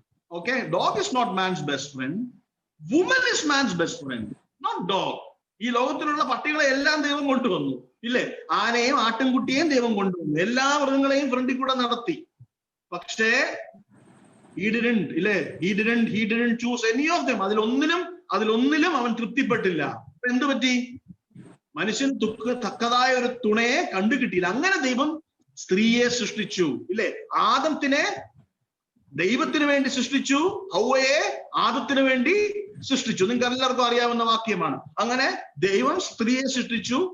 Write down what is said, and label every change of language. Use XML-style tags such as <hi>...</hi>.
<en>Okay, dog is not man's best friend, woman is man's best friend, not dog.</en> <ml>ഈ ലോകത്തിലുള്ള പട്ടികളെ എല്ലാം ദൈവം കൊണ്ടുവന്നു, ഇല്ലേ? ആനയും ആട്ടിൻകുട്ടിയെയും ദൈവം കൊണ്ടുവന്നു, എല്ലാ മൃഗങ്ങളെയും ഫ്രണ്ടിൽ കൂടെ നടത്തി. പക്ഷേ</ml> <en>he didn't choose any of them.</en> <ml>അതിലൊന്നിലും അവൻ തൃപ്തിപ്പെട്ടില്ല. എന്തു പറ്റി? മനുഷ്യൻ തക്കതായ ഒരു തുണയെ കണ്ടു കിട്ടിയില്ല. അങ്ങനെ ദൈവം സ്ത്രീയെ സൃഷ്ടിച്ചു, ഇല്ലേ? ആദത്തിനെ ദൈവത്തിന് വേണ്ടി സൃഷ്ടിച്ചു, ഹൗവയെ ആദത്തിന് വേണ്ടി സൃഷ്ടിച്ചു. നിങ്ങൾക്ക് എല്ലാവർക്കും അറിയാവുന്ന വാക്യമാണ്. അങ്ങനെ ദൈവം സ്ത്രീയെ സൃഷ്ടിച്ചു.</ml>